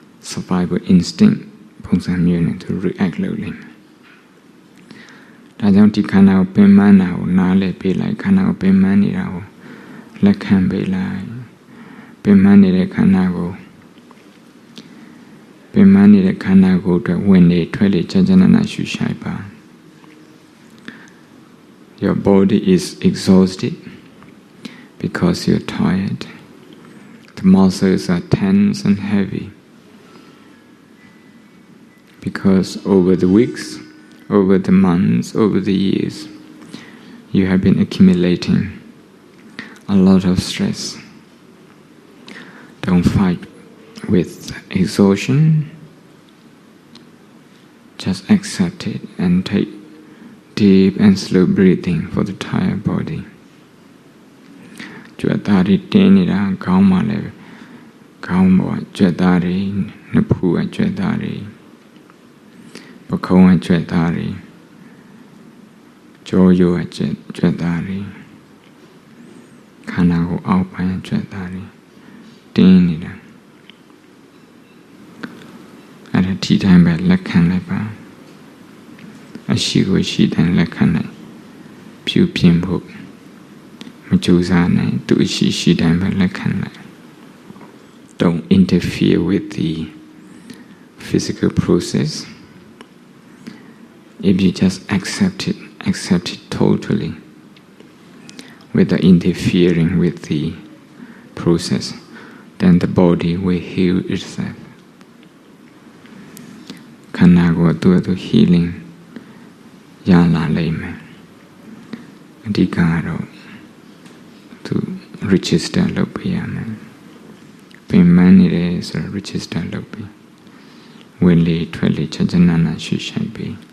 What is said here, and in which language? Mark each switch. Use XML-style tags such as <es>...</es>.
<en>survival instinct</en> <my>ပုံစံမျိုးနဲ့သူ react လုပ်လိမ့်မယ်ဒါကြောင့်ဒီခန္ဓာကိုပင်ပန်းတာကိုနားလည်ပေးလိုက်ခန္ဓာကိုပင်ပန်းနေတာကိုလက်ခံပေးလိုက်ပင်ပန်းနေတဲ့ခန္ဓာကိုပင်ပန်းနေတဲ့ခန္ဓာကိုအတွက်ဝင်နေထွက်လေချမ်းချမ်းသာသာရှုရှိုက်ပါ</my> <en>Your body is exhausted because you're tired. The muscles are tense and heavy because over the weeks, over the months, over the years, you have been accumulating a lot of stress. Don't fight with exhaustion. Just accept it and take deep and slow breathing for the entire body.</en> <my>ကြွက်သားတွေတင်းနေတာခေါင်းမှာလည်းခေါင်းပေါ်ကြွက်သားတွေနှစ်ဖူးကြွက်သားတွေပခုံးကြွက်သားတွေကြောရိုးကြွက်သားတွေခန္ဓာကိုယ်အောက်ပိုင်းကြွက်သားတွေတင်းနေတာ အဲ့ဒါဒီတိုင်းပဲလက်ခံလိုက်ပါအရှိကိုရှိတိုင်းလက်ခံလိုက်ပြုပြင်ဖို့မကြိုးစားနဲ့သူအရှိရှိတိုင်းပဲလက်ခံလိုက်</my> <en>Don't interfere with the physical process. If you just accept it totally without interfering with the process, then the body will heal itself.</en> <my>ခန္ဓာကိုယ်သူ healing ရလာလိမ့်မယ်အဓိကကတော့သူ register လုပ်ပေးရမယ်ပင်ပန်းနေတယ်ဆိုတော့ register လုပ်ပေးဝင်လေထွက်လေချမ်းချမ်းသာသာရှုရှိုက်ပေး</my>